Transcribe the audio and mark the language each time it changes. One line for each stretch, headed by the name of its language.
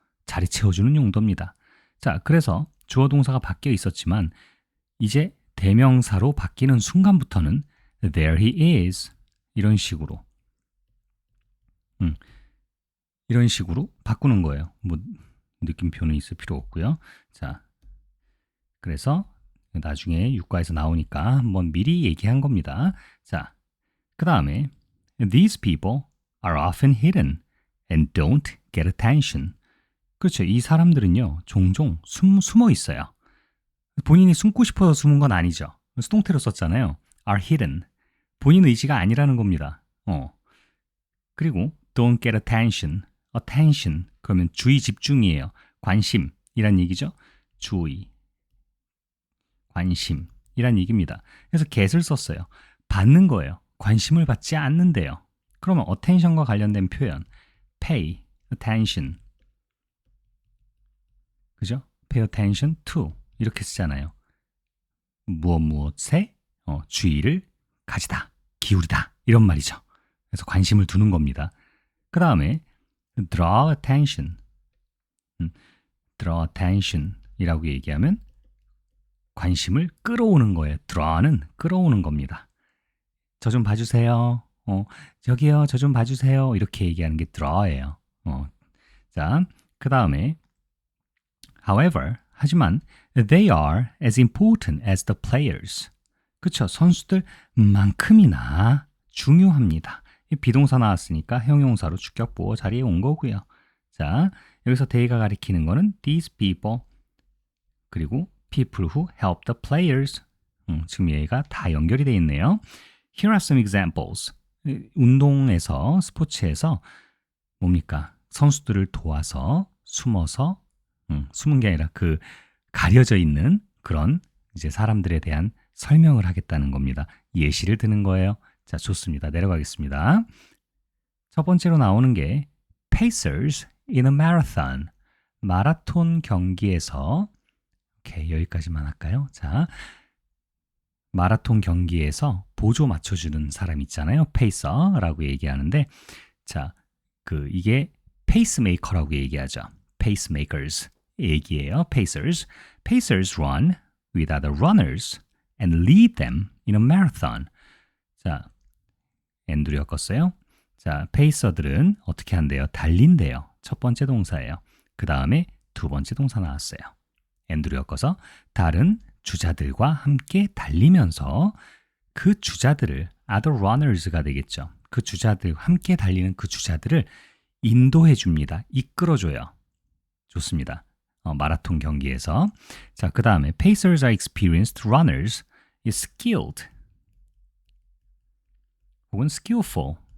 Korean: 자리 채워주는 용도입니다. 자, 그래서 주어 동사가 바뀌어 있었지만 이제 대명사로 바뀌는 순간부터는
English: there he is
Korean: 이런 식으로 이런 식으로 바꾸는 거예요. 뭐 느낌표는 있을 필요 없고요. 자, 그래서 나중에 육과에서 나오니까 한번 미리 얘기한 겁니다. 자, 그 다음에
English: These people are often hidden and don't get attention.
Korean: 그렇죠. 이 사람들은요, 종종 숨어 있어요. 본인이 숨고 싶어서 숨은 건 아니죠. 수동태로 썼잖아요.
English: are hidden.
Korean: 본인 의지가 아니라는 겁니다.
English: 그리고 don't get attention. attention.
Korean: 그러면 주의 집중이에요. 관심이란 얘기죠. 주의. 관심이란 얘기입니다. 그래서 get을 썼어요. 받는 거예요. 관심을 받지 않는데요. 그러면 attention과 관련된 표현
English: pay attention
Korean: 그죠?
English: pay attention to
Korean: 이렇게 쓰잖아요. 무엇에 주의를 가지다, 기울이다 이런 말이죠. 그래서 관심을 두는 겁니다. 그 다음에
English: draw attention draw attention
Korean: 이라고 얘기하면 관심을 끌어오는 거예요. draw는 끌어오는 겁니다. 저 좀 봐주세요. 저기요, 저 좀 봐주세요. 이렇게 얘기하는 게 draw예요. 자, 그 다음에
English: however, 하지만 they are as important as the players.
Korean: 그쵸? 선수들만큼이나 중요합니다. 비동사 나왔으니까 형용사로 주격보호 자리에 온 거고요. 자, 여기서 they가 가리키는 거는
English: these people
Korean: 그리고
English: people who help the players.
Korean: 지금 얘가 다 연결이 되어 있네요.
English: Here are some examples.
Korean: 운동에서, 스포츠에서 뭡니까? 선수들을 도와서 숨어서 숨은 게 아니라 그 가려져 있는 그런 이제 사람들에 대한 설명을 하겠다는 겁니다. 예시를 드는 거예요. 자, 좋습니다. 내려가겠습니다. 첫 번째로 나오는 게
English: Pacers in a marathon.
Korean: 마라톤 경기에서 오케이, 여기까지만 할까요? 자, 마라톤 경기에서 보조 맞춰주는 사람 있잖아요. 페이서라고 얘기하는데, 자, 이게 페이스메이커라고 얘기하죠. pacemakers 얘기예요.
English: Pacers. Pacers run with other runners and lead them in a marathon.
Korean: 자, and로 엮었어요. 자, 페이서들은 어떻게 한대요? 달린대요. 첫 번째 동사예요. 그 다음에 두 번째 동사 나왔어요. and로 엮어서 다른 주자들과 함께 달리면서 그 주자들을 other runners가 되겠죠. 그 주자들 함께 달리는 그 주자들을 인도해 줍니다. 이끌어 줘요. 좋습니다. 마라톤 경기에서. 자, 그 다음에
English: Pacers are experienced runners is skilled 혹은 skillful.